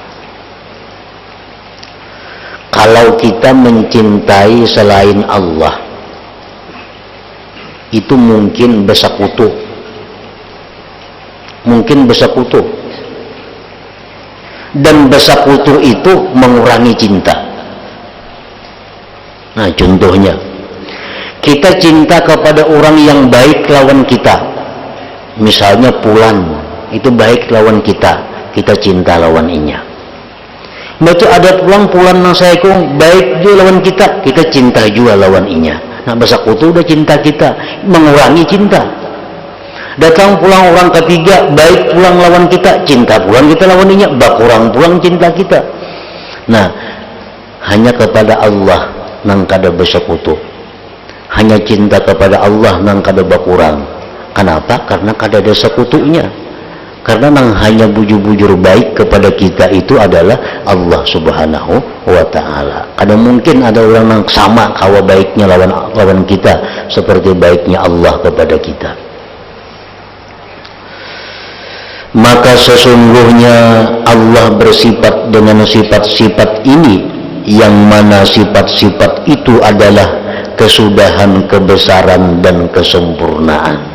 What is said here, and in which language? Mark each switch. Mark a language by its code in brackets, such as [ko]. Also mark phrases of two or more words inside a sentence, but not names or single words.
[id] Kalau kita mencintai selain Allah, itu mungkin bersekutu, dan bersekutu itu mengurangi cinta. [bjn] Nah, contohnya kita cinta kepada orang yang baik lawan kita, misalnya Pulan itu baik lawan kita, kita cinta lawan inya. Baca ada Pulan nang saya kong baik dia lawan kita, kita cinta juga lawan inya. [id] Nah, bersekutu udah cinta kita, mengurangi cinta. [bjn] Datang pulang orang ketiga, baik pulang lawan kita, cinta pulang kita lawan inya, bakurang pulang cinta kita. Nah, hanya kepada Allah nang kada bersekutu. hanya cinta kepada Allah nang kada bakurang. [id] Kenapa? [bjn] Karena kada ada sekutunya. Karena nang hanya bujur-bujur baik kepada kita itu adalah Allah [ar] Subhanahu wa ta'ala. [bjn] Kada mungkin ada orang yang sama kawa baiknya lawan kita seperti baiknya Allah kepada kita. [id] Maka sesungguhnya Allah bersifat dengan sifat-sifat ini, yang mana sifat-sifat itu adalah kesudahan, kebesaran, dan kesempurnaan.